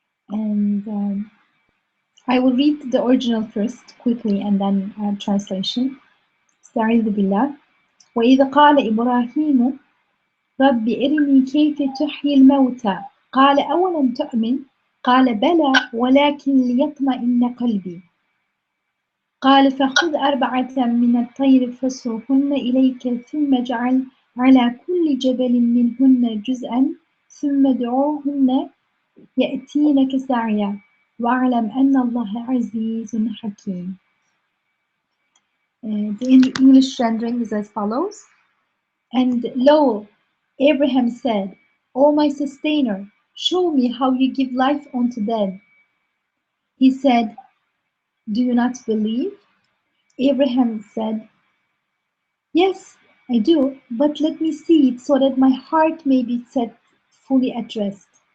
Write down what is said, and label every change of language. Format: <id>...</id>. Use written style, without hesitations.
<en>And I will read the original first quickly and then translation.</en> <ar>استعيذ بالله. وإذا قال إبراهيم رب أرني كيف تحيي الموتى قال أولم تؤمن قال بلى ولكن ليطمئن قلبي قال فخذ 4 من الطير فصرهن إليك ثم اجعل على كل جبل منهن جزءا ثم ادعوهن يأتينك سعيا واعلم أن الله عزيز حكيم.</ar> <en>The English rendering is as follows. And lo, Abraham said, O my sustainer, show me how you give life unto dead. He said, do you not believe? Abraham said, yes, I do, but let me see it so that my heart may be set fully at rest.</en>